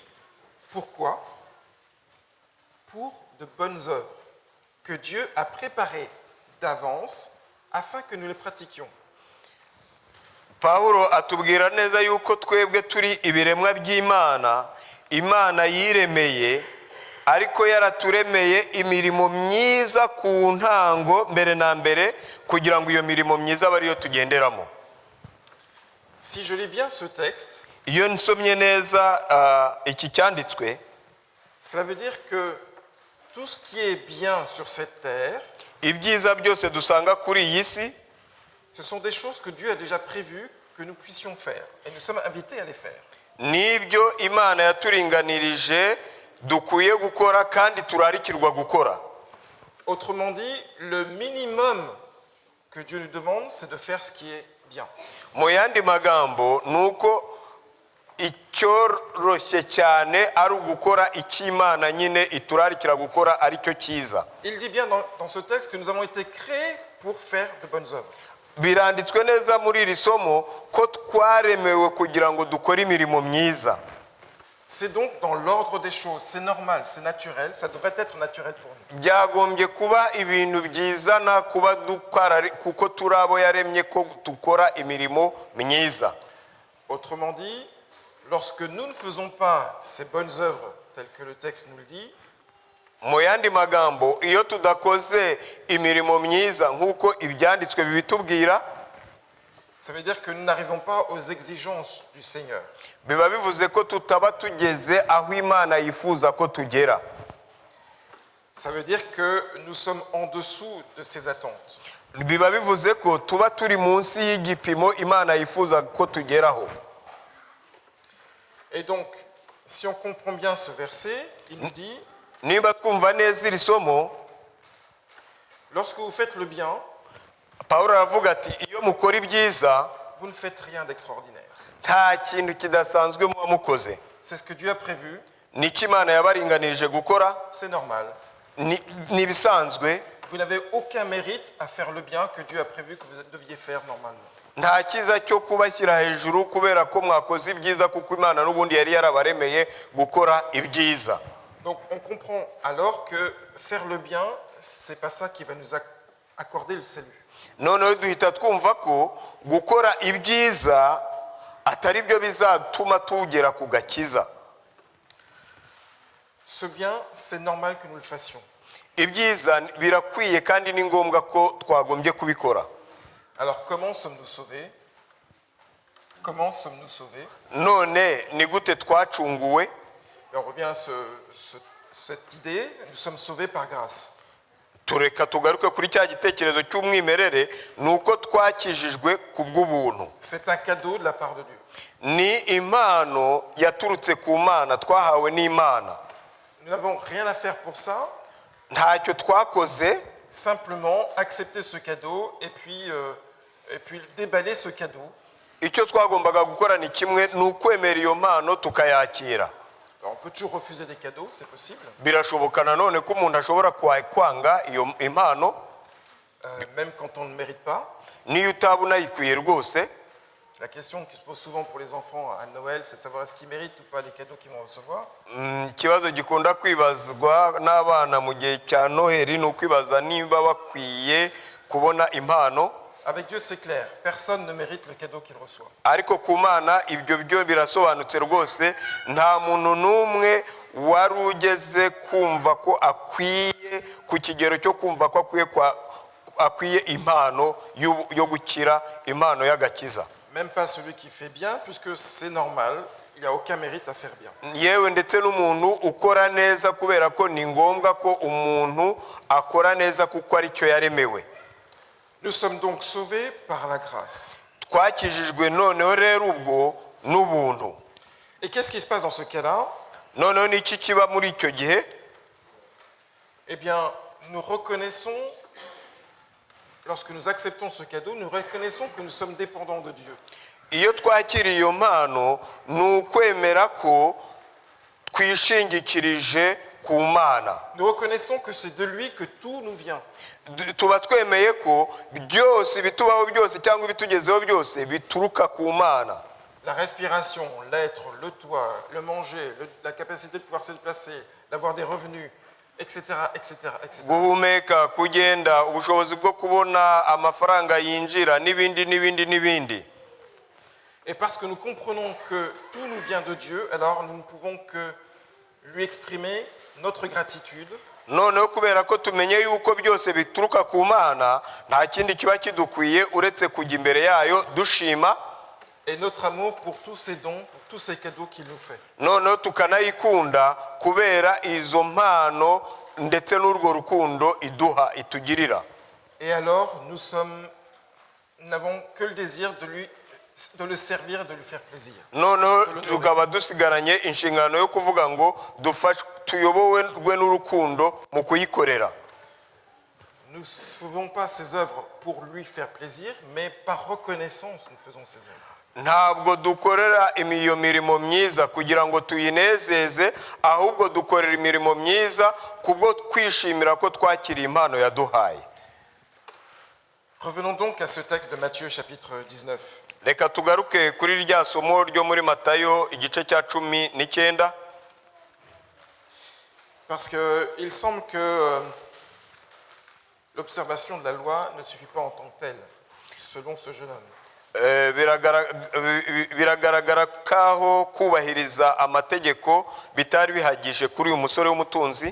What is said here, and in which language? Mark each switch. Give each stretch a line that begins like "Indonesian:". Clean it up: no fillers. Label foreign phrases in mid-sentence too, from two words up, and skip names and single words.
French: Pourquoi? Pour de bonnes œuvres que Dieu a préparées d'avance afin que nous les pratiquions.
Kinyarwanda: Pawulo atubwira neza yuko twebwe turi ibiremwa by'Imana, Imana yiremeye, ariko yaraturemeye imirimo myiza ku ntango mbere na mbere, kugira ngo iyo mirimo myiza abe ariyo tugenderamo.
French: Si je lis bien ce texte,
Kinyarwanda: Iyo nsomye neza iki cyanditswe,
French: cela veut dire que tout ce qui est bien sur cette terre,
Kinyarwanda: ibyiza byose dusanga kuri iyi si,
French: ce sont des choses que Dieu a déjà prévues que nous puissions faire. Et nous sommes invités à les faire.
Kinyarwanda: nibyo Imana yaturinganirije dukwiye gukora kandi turarikirwa gukora.
French: Autrement dit, le minimum que Dieu nous demande, c'est de faire ce qui est bien.
Kinyarwanda: Mu yandi magambo nuko icyoroshye cyane ari ugukora icyo Imana nyine iturarikira gukora aricyo cyiza.
French: Il dit bien dans ce texte que nous avons été créés pour faire de bonnes œuvres.
Kinyarwanda: Biranditswe neza muri iri somo ko twaremewe kugira ngo dukore imirimo myiza.
French: C'est donc dans l'ordre des choses, c'est normal, c'est naturel, ça devrait être naturel pour nous.
Kinyarwanda: Byagombye kuba ibintu byizana kuba dukora kuko turabo yaremye ko dukora imirimo myiza.
French: Autrement dit, lorsque nous ne faisons pas ces bonnes œuvres telles que le texte nous le dit,
Kinyarwanda: Mu yandi magambo, iyo tudakoze imirimo myiza nk'uko ibyanditswe bibitubwira,
French: ça veut dire que nous n'arrivons pas aux exigences du Seigneur.
Kinyarwanda: biba bivuze ko tutaba tugeze aho Imana yifuza ko tugera.
French: Ça veut dire que nous sommes en dessous de ses attentes.
Kinyarwanda: Biba bivuze ko tuba turi munsi y'igipimo Imana yifuza ko tugeraho.
French: Et donc, si on comprend bien ce verset, il nous dit,
Kinyarwanda: Niba twumva neza iri somo,
French: lorsque vous faites le bien,
Kinyarwanda: Pawulo aravuga ati iyo mukora ibyiza
French: vous ne faites rien d'extraordinaire.
Kinyarwanda: nta kintu kidasanzwe muba mukoze.
French: C'est ce que Dieu a prévu,
Kinyarwanda: Niki Imana yabaringanirije gukora,
French: c'est normal.
Kinyarwanda: ni ibisanzwe.
French: Vous n'avez aucun mérite à faire le bien que Dieu a prévu que vous deviez faire normalement.
Kinyarwanda: Nta kiza cyo kubashyira hejuru kubera ko mwakoze ibyiza, kuko Imana n'ubundi yari yarabaremeye gukora ibyiza.
French: Donc on comprend alors que faire le bien, c'est pas ça qui va nous accorder le salut.
Kinyarwanda: Noneho duhita twumva ko gukora ibyiza atari byo bizatuma tugera ku gakiza.
French: Ce bien, c'est normal que nous le fassions.
Kinyarwanda: Ibyiza birakwiye kandi ni ngombwa ko twagombye kubikora.
French: Alors comment sommes-nous sauvés? Comment sommes-nous sauvés?
Kinyarwanda: None ni gute twacunguwe?
French: Et on revient à cette idée, nous sommes sauvés par grâce.
Kinyarwanda: Tureka tugaruke kuri cya gitekerezo cy'umwimerere, nuko twakijijwe ku bw'ubuntu.
French: C'est un cadeau de la part de Dieu.
Kinyarwanda: Ni impano yaturutse ku Mana, twahawe n'Imana.
French: Nous n'avons rien à faire pour ça,
Kinyarwanda: Ntacyo twakoze,
French: simplement accepter ce cadeau et puis déballer ce cadeau.
Kinyarwanda: icyo twagombaga gukora ni kimwe, ni ukwemera iyo mpano tukayakira.
French: Alors, on peut toujours refuser des cadeaux, c'est possible,
Kinyarwanda: Birashoboka nanone ko umuntu ashobora kwanga iyo impano
French: même quand on ne mérite pas.
Kinyarwanda: niyo utaba unayikwiye rwose.
French: La question qui se pose souvent pour les enfants à Noël, c'est de savoir est-ce qu'ils méritent ou pas les cadeaux qu'ils vont recevoir.
Kinyarwanda: Ikibazo gikunda kwibazwa n'abana mu gihe cya Noheli ni ukwibaza niba bakwiye kubona impano.
French: Avec Dieu, c'est clair, personne ne mérite le cadeau qu'il reçoit.
Kinyarwanda: Ariko ku Mana ibyo byo birasobanutse rwose, nta muntu n'umwe wari ugeze kumva ko akwiye ku kigero cyo kumva ko akwiye impano yo gukira, impano y'agakiza.
French: Même pas celui qui fait bien, puisque c'est normal, il n'y a aucun mérite à faire bien.
Kinyarwanda: Yewe ndetse n'umuntu ukora neza, kubera ko ni ngombwa ko umuntu akora neza kuko ari cyo yaremewe.
French: Nous sommes donc sauvés par la grâce.
Kinyarwanda: Twakijijwe noneho rero ubwo n'ubuntu.
French: Et qu'est-ce qui se passe dans ce cas-là?
Kinyarwanda: Noneho niki kiba muri icyo gihe?
French: Eh bien, nous reconnaissons, lorsque nous acceptons ce cadeau, nous reconnaissons que nous sommes dépendants de Dieu.
Kinyarwanda: Iyo twakiriye iyo mpano ni ukwemera ko twishingikirije ku Mana.
French: Nous reconnaissons que c'est de lui que tout nous vient.
Kinyarwanda: Tuba twemeye ko byose bitubaho byose cyangwa ibitugezeho byose bituruka ku Mana.
French: La respiration, l'être, le toit, le manger, la capacité de pouvoir se déplacer, d'avoir des revenus, etc., etc., etc.
Kinyarwanda: Guhumeka, kugenda, ubushobozi bwo kubona amafaranga yinjira n'ibindi n'ibindi n'ibindi.
French: Et parce que nous comprenons que tout nous vient de Dieu, alors nous ne pouvons que lui exprimer notre gratitude.
Kinyarwanda: noneho kubera ko tumenye yuko byose bituruka ku Mana, nta kindi kiba kidukwiye uretse kujya imbere yayo dushima,
French: Et notre amour pour tous ces dons, pour tous ces cadeaux qu'il nous fait.
Kinyarwanda: noneho tukanayikunda kubera izo mpano ndetse n'urwo rukundo iduha itugirira.
French: Et alors nous n'avons que le désir de le servir et de lui faire plaisir.
Kinyarwanda: noneho tukaba dusigaranye inshingano yo kuvuga ngo tuyobowe n'urukundo mu kuyikorera.
French: Nous ne faisons pas ces œuvres pour lui faire plaisir, mais par reconnaissance nous faisons ces œuvres.
Kinyarwanda: Ntabwo dukorera iyo mirimo myiza kugira ngo tuyinezeze, ahubwo dukorera imirimo myiza kubwo kwishimira ko twakiriye impano yaduhaye.
French: Revenons donc à ce texte de Matthieu chapitre 19.
Kinyarwanda: Reka tugaruke kuri rya somo ryo muri Matayo igice cya 19.
French: Parce qu'il semble que l'observation de la loi ne suffit pas en tant que telle, selon ce jeune homme.
Kinyarwanda: Biragaragara kaho kubahiriza amategeko bitari bihagije kuri uyu musore w'umutunzi.